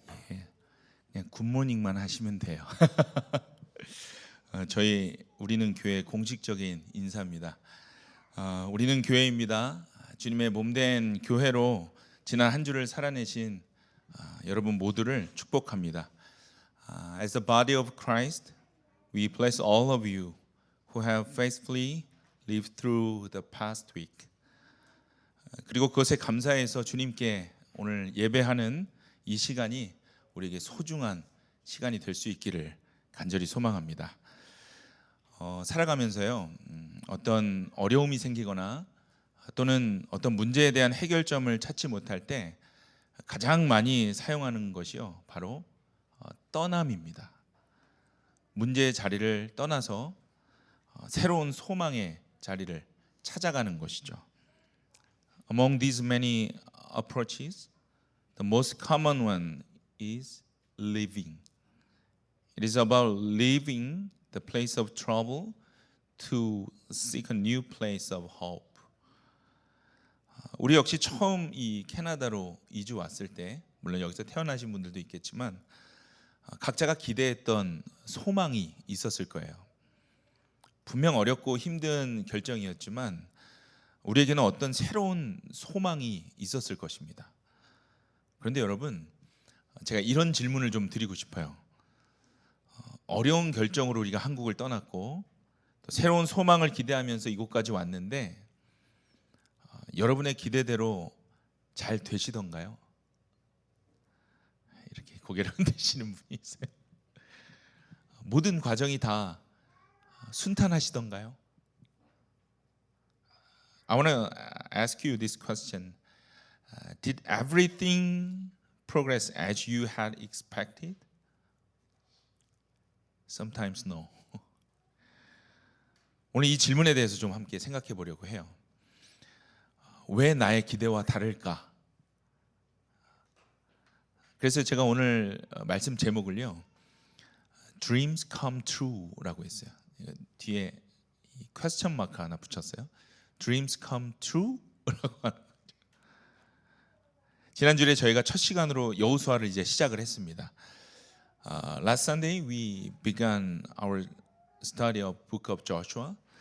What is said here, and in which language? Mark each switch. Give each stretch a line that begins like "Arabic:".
Korean: 예, 그냥 굿모닝만 하시면 돼요. 우리는 교회 공식적인 인사입니다. 우리는 교회입니다. 주님의 몸된 교회로 지난 한 주를 살아내신 여러분 모두를 축복합니다.
English: As the body of Christ, we bless all of you who have faithfully lived through the past week.
Korean: 그리고 그것에 감사해서 주님께 오늘 예배하는 이 시간이 우리에게 소중한 시간이 될 수 있기를 간절히 소망합니다. 살아가면서요, 어떤 어려움이 생기거나 또는 어떤 문제에 대한 해결점을 찾지 못할 때 가장 많이 사용하는 것이요, 바로 떠남입니다. 문제의 자리를 떠나서 새로운 소망의 자리를 찾아가는 것이죠.
English: Among these many approaches, the most common one is leaving. It is about leaving the place of trouble to seek a new place of hope.
Korean: 우리 역시 처음 이 캐나다로 이주 왔을 때, 물론 여기서 태어나신 분들도 있겠지만 각자가 기대했던 소망이 있었을 거예요. 분명 어렵고 힘든 결정이었지만 우리에게는 어떤 새로운 소망이 있었을 것입니다. 그런데 여러분, 제가 이런 질문을 좀 드리고 싶어요. 어려운 결정으로 우리가 한국을 떠났고 또 새로운 소망을 기대하면서 이곳까지 왔는데 여러분의 기대대로 잘 되시던가요? 이렇게 고개를 흔드시는 분이 있어요. 모든 과정이 다 순탄하시던가요?
English: I want to ask you this question. Did everything progress as you had expected? Sometimes no.
Korean: 오늘 이 질문에 대해서 좀 함께 생각해 보려고 해요. 왜 나의 기대와 다를까? 그래서 제가 오늘 말씀 제목을요, Dreams Come True라고 했어요. 뒤에 퀘스천 마크 하나 붙였어요. Dreams Come True라고 하는 거죠. 지난주에 저희가 첫 시간으로 여호수아를 이제 시작을 했습니다.
English: Last Sunday we began our study of Book of Joshua.